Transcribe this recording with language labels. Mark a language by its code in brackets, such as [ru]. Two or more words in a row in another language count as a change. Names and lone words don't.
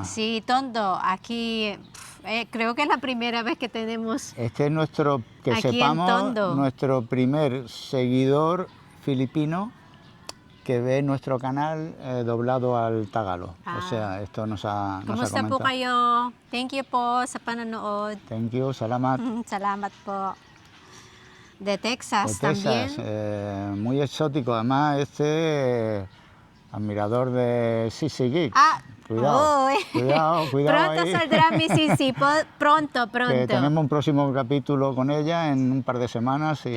[es] Sí, Tondo, aquí creo que es la primera vez que tenemos. Este es nuestro, que Aquí en sepamos, Tondo. nuestro primer seguidor filipino que ve nuestro canal doblado al tagalo. Ah. O sea, esto nos ha [tl] Kumusta po [es] comentado. [tl] kayo? [en] Thank you [tl] po sa panonood. [en] Thank you, [tl] salamat. Salamat po. [es] De Texas, De Texas, también. muy exótico. Además, admirador de Sissy Geeks. Ah, Cuidado, uy. cuidado Pronto ahí. saldrá mi Sisi, pronto. Que tenemos un próximo capítulo con ella en un par de semanas y,